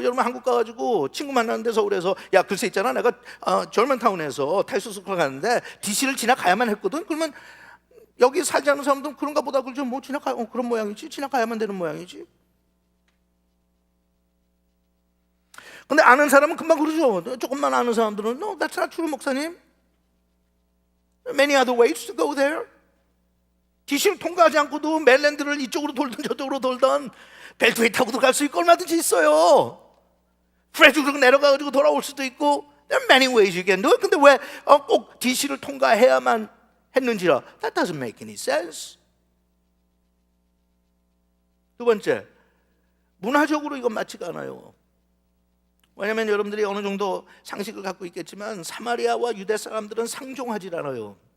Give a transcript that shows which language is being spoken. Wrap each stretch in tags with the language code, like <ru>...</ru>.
<ko>여러분 한국 가가지고 친구 만나는데 서울에서 야 글쎄 있잖아 내가 절먼타운에서 타이슨스 코너 가는데 DC를 지나가야만 했거든. 그러면 여기 살지 않은 사람들은 그런가 보다 그러죠. 뭐 그런 모양이지. 지나가야만 되는 모양이지. 근데 아는 사람은 금방 그러죠. 조금만 아는 사람들은</ko> <en>No, that's not true, 목사님. Many other ways to go there.</en> <ko>DC를 통과하지 않고도 메릴랜드를 이쪽으로 돌던 저쪽으로 돌던 벨트웨이 타고도 갈 수 있고 얼마든지 있어요. 프레즈로 내려가지고 돌아올 수도 있고</ko> <en>There are many ways you can do it.</en> <ko>근데 왜 꼭 DC를 통과해야만 했는지라</ko> <en>That doesn't make any sense.</en> <ko>두 번째, 문화적으로 이건 맞지가 않아요. 왜냐하면 여러분들이 어느 정도 상식을 갖고 있겠지만 사마리아와 유대 사람들은 상종하지 않아요.</ko>